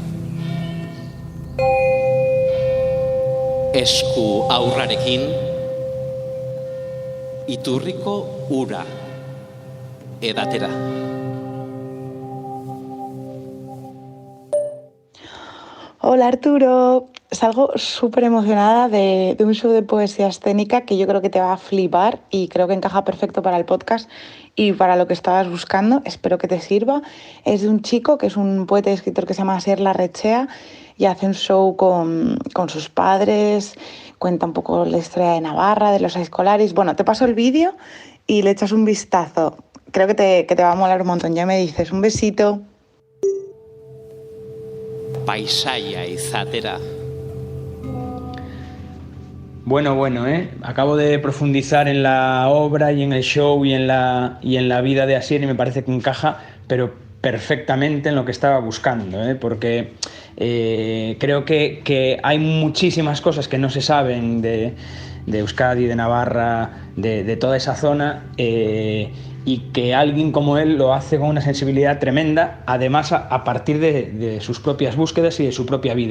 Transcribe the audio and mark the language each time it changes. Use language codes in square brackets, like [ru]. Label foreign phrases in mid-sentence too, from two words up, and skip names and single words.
[eu] Esku aurrarekin iturriko ura edatera. [es] Hola Arturo, salgo súper emocionada de un show de poesía escénica que yo creo que te va a flipar y creo que encaja perfecto para el podcast y para lo que estabas buscando. Espero que te sirva. Es de un chico que es un poeta y escritor que se llama Asier Larrechea y hace un show con sus padres, cuenta un poco la historia de Navarra, de los escolares. Bueno, te paso el vídeo y le echas un vistazo. Creo que te va a molar un montón, ya me dices. Un besito. [eu] Paisaia izatera. [es] Bueno, acabo de profundizar en la obra y en el show y en la vida de Asier y me parece que encaja, pero perfectamente en lo que estaba buscando, porque creo que hay muchísimas cosas que no se saben de Euskadi, de Navarra, de toda esa zona, y que alguien como él lo hace con una sensibilidad tremenda, además a partir de sus propias búsquedas y de su propia vida.